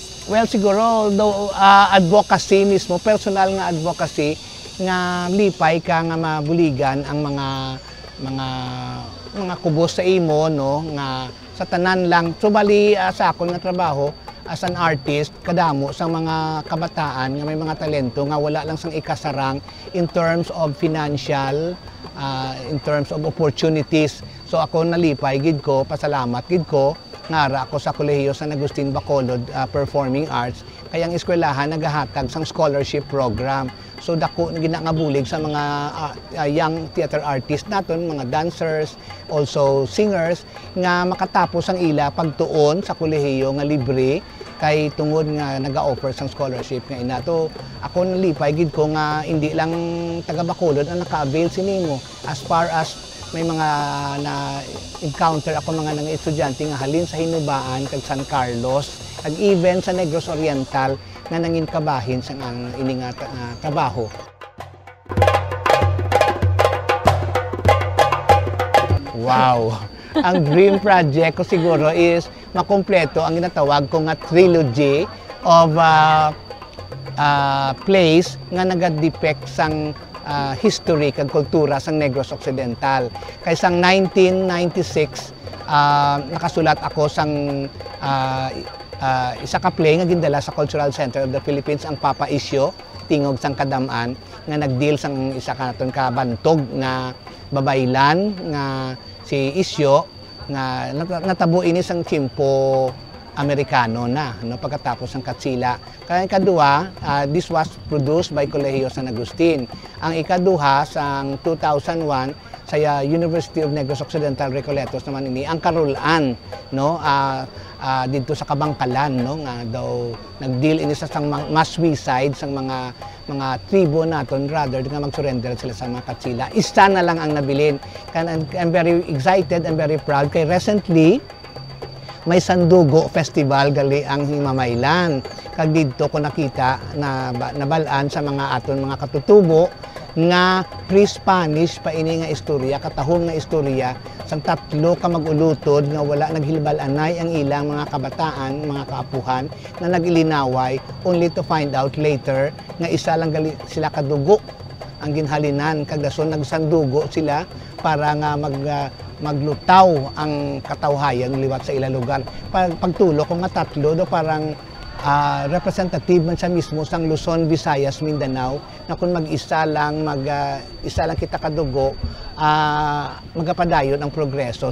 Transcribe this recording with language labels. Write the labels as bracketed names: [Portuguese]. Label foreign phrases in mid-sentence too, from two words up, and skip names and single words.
[Hiligaynon] Well, siguro though advocacy mismo, personal nga advocacy nga lipay ka nga mabuligan ang mga kubos sa imo, no, nga sa tanan lang. So bali sa akon nga trabaho [English] as an artist, [Hiligaynon] kadamo sa mga kabataan nga may mga talento nga wala lang sang ikasarang [English] in terms of financial, in terms of opportunities. [Hiligaynon] So ako nalipay gid ko, pasalamat gid ko ngara ako sa Kolehiyo San Agustin Bacolod Performing Arts, kayang eskwelahan nagahatag sang scholarship program. So dako ginangabulig sa mga [English] young theater artists [Hiligaynon] naton, mga dancers, [English] also singers, [Hiligaynon] nga makatapos ang ila pagtuon sa kolehiyo nga libre, kay tungod nga naga-offer sang scholarship nga inato ako nalipay gid ko nga hindi lang taga Bacolod ang naka-avail sinimo [English] as far as [Hiligaynon] may mga na-encounter ako mga nang estudyante nga halin sa Hinubaan kag San Carlos ag even sa Negros Oriental nga nangin kabahin sa ang ini nga trabaho. Wow! Ang dream project ko siguro is makumpleto ang ginatawag ko nga [English] trilogy of plays [Hiligaynon] nga nagadepict sang history kag kultura sang Negros Occidental. Kay sang 1996 nakasulat ako sang isa ka play nga gindala sa Cultural Center of the Philippines ang Papa Isyo tingog sang Kadam-an nga nagdeal sang isa ka naton ka bantog nga babaylan nga si Isyo nga natabo ini sang tiyempo Amerikano na no pagkatapos ng Katsila. Kaya ikaduha, [English] this was produced by Colegio San Agustin. [Hiligaynon] Ang ikaduha sang 2001 sa University of Negros Occidental Recoletos naman ini ang Karulan no dito sa Kabangkalan no nga daw nagdeal ini sa sang [English] mass suicide [Hiligaynon] sang mga tribo naton rather nga mag-surrender sila sa mga Katsila. Isa na lang ang nabilin. [English] I'm very excited and very proud kay recently [Hiligaynon] may Sandugo Festival gali ang Himamaylan. Kag didto ko nakita na nabalaan sa mga aton mga katutubo nga pre-Spanish pa ini nga istorya, katahom nga istorya sang tatlo ka mag-ulutod nga wala naghilbal-anay ang ilang mga kabataan, mga kaapuhan na nagilinaway [English] only to find out later [Hiligaynon] nga isa lang gali sila kadugo ang ginhalinan kag dason nagsandugo sila para nga maglutaw ang katawhayan liwat sa ilang lugar. Pagtulo ko nga tatlo do parang representative man sa mismo sang Luzon, Visayas, Mindanao na kung mag-isa lang kita kadugo magapadayon ang progreso.